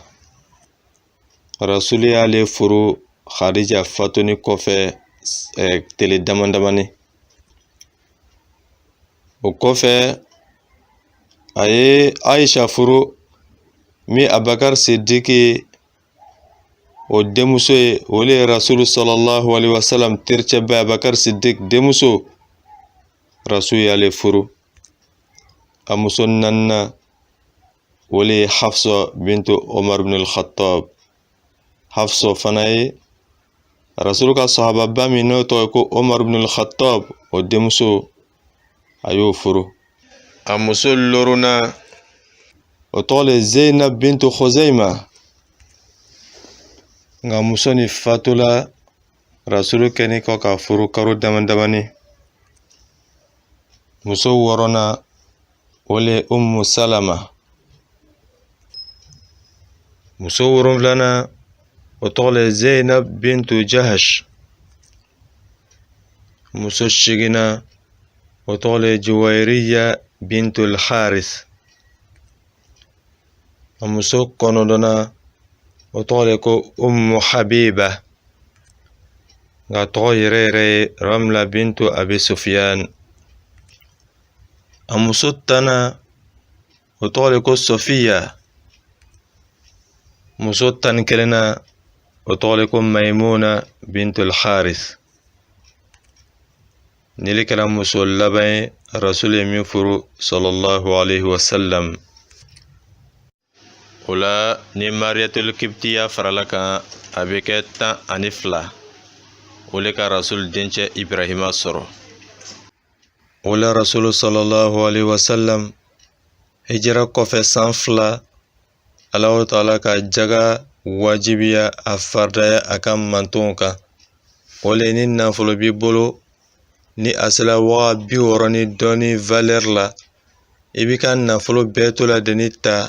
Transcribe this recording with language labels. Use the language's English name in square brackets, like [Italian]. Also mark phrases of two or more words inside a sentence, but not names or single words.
[Bambara] Rasulu y'ale furu Khadija fatuni kɔfɛ tile damadamani. O kɔfɛ a ye Aisha furu min Abubakar Sidiki o denmuso ye. O le ye Rasulu [Arabic] صلى الله عليه وسلم [Bambara] tericɛba Abubakar Sidik denmuso. Rasulu y'ale furu. A muso 4nan o le ye Hafsa bintu Umar ibn al-Khattab. Hafsa fana ye Rasulu ka sahababa min n'o tɔgɔ ye ko Umar ibn al-Khattab o denmuso a y'o furu. A muso 6nan o tɔgɔ le Zainab bintu Khuzaima. Nka muso ni fatula Rasulu kɛni kɔ ka furu karo damadamani. Muso 6nan o le Ummu Salama. Muso 7nan o tɔgɔ le Zainab bintu Jahash. Muso 8nan o tɔgɔ le Juwairiya bintu al-Harith. A muso 9nan o tɔgɔ le ko Ummu Habiba. Nka tɔgɔ yɛrɛ yɛrɛ ye Ramla bintu Abi Sufyan. A muso 10nan o tɔgɔ le ko Sofiya. Muso 11nan o tɔgɔ le ko Maimuna bintu al-Harith. Nili kɛra muso laban ye Rasulu ye min furu [Arabic] صلى الله عليه وسلم. [Bambara] O la ni Mariyatul Kibtiya farala kan a bɛ kɛ 12. O le ka Rasulu dencɛ Ibrahima sɔrɔ. O la Rasulu [Arabic] صلى الله عليه وسلم [Bambara] hijira kɔfɛ san 2 [Arabic] الله تعالى [Bambara] ka jaga wajibiya a faridaya a ka mantonw kan. O le ni nafolo b'i bolo ni a sera wa 60 ni dɔɔni valeur la, i b'i ka nafolo bɛɛ to la de ni ta.